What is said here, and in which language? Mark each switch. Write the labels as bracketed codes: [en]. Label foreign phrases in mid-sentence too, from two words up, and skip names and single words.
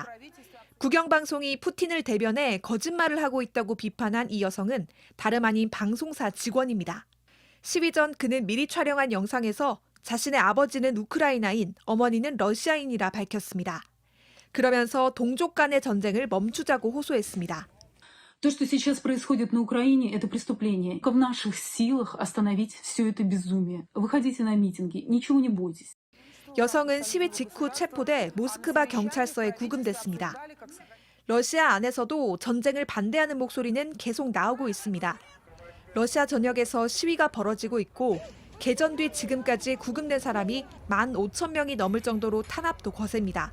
[ko] 국영방송이 푸틴을 대변해 거짓말을 하고 있다고 비판한 이 여성은 다름 아닌 방송사 직원입니다. 시위 전 그는 미리 촬영한 영상에서 자신의 아버지는 우크라이나인, 어머니는 러시아인이라 밝혔습니다. 그러면서 동족 간의 전쟁을 멈추자고 호소했습니다. [ru] То, что сейчас происходит на Украине, это преступление. В наших силах остановить все это безумие. Выходите на митинги, ничего не бойтесь. [ko] 여성은 시위 직후 체포돼 모스크바 경찰서에 구금됐습니다. 러시아 안에서도 전쟁을 반대하는 목소리는 계속 나오고 있습니다. 러시아 전역에서 시위가 벌어지고 있고 개전 뒤 지금까지 구금된 사람이 15,000명이 넘을 정도로 탄압도 거셉니다.